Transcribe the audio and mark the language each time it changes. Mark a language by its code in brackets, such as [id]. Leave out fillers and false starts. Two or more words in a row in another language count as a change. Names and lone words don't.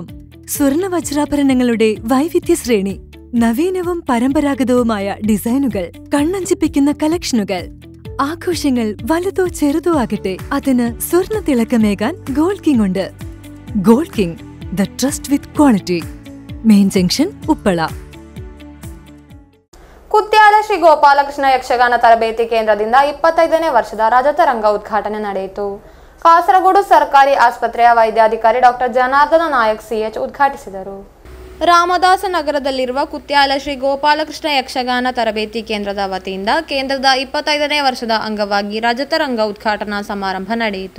[ml] സ്വർണ്ണ വജ്രാഭരണങ്ങളുടെ വൈവിധ്യ ശ്രേണി, നവീനവും പരമ്പരാഗതവുമായ ഡിസൈനുകൾ, കണ്ണഞ്ചിപ്പിക്കുന്ന കളക്ഷനുകൾ. ആഘോഷങ്ങൾ വലുതോ ചെറുതോ ആകട്ടെ, അതിന് സ്വർണ്ണ തിളക്കമേകാൻ ഗോൾഡ് കിങ് ഉണ്ട്. [en] Gold King, the trust with quality. Main Junction, Uppala. [kn] ಕುತ್ಯಾಲ ಶ್ರೀ ಗೋಪಾಲಕೃಷ್ಣ ಯಕ್ಷಗಾನ ತರಬೇತಿ ಕೇಂದ್ರದಿಂದ 25ನೇ ವರ್ಷದ ರಜತರಂಗ ಉದ್ಘಾಟನೆ ನಡೆಯಿತು. ಕಾಸರಗೋಡು ಸರ್ಕಾರಿ ಆಸ್ಪತ್ರೆಯ ವೈದ್ಯಾಧಿಕಾರಿ ಡಾಕ್ಟರ್ ಜನಾರ್ದನ ನಾಯಕ್ CH ಉದ್ಘಾಟಿಸಿದರು. ರಾಮದಾಸ ನಗರದಲ್ಲಿರುವ ಕುತ್ಯಾಲ ಶ್ರೀ ಗೋಪಾಲಕೃಷ್ಣ ಯಕ್ಷಗಾನ ತರಬೇತಿ ಕೇಂದ್ರದ ವತಿಯಿಂದ ಕೇಂದ್ರದ 25ನೇ ವರ್ಷದ ಅಂಗವಾಗಿ ರಜತರಂಗ ಉದ್ಘಾಟನಾ ಸಮಾರಂಭ ನಡೆಯಿತು.